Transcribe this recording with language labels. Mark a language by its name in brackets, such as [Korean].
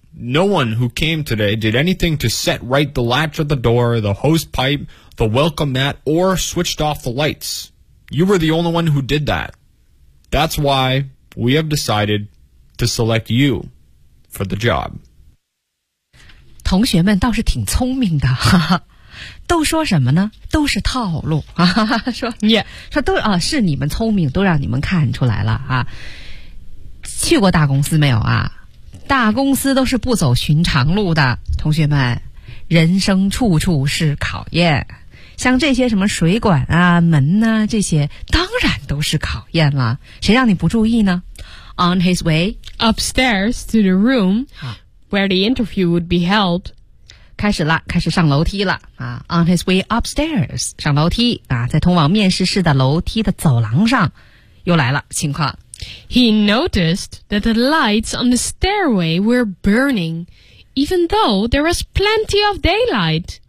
[English] No one who came today did anything to set right the latch of the door, the hose pipe, the welcome mat, or switched off the lights. You were the only one who did that. That's why we have decided to select you for the job. [Chinese] 同学们倒是挺聪明的，哈哈。都说什么呢？都是套路，哈哈。说你、yeah. 说都啊，是你们聪明，都让你们看出来了啊。去过大公司没有啊？大公司都是不走寻常路的，同学们，人生处处是考验，像这些什么水管啊、门啊，这些当然都是考验了，谁让你不注意呢？ [English] On his way upstairs to the room where the interview would be held. [Chinese] 开始了，开始上楼梯了啊。 [English] On his way upstairs, [Chinese] 上楼梯啊，在通往面试室的楼梯的走廊上，又来了情况。 [English] He noticed that the lights on the stairway were burning, even though there was plenty of daylight.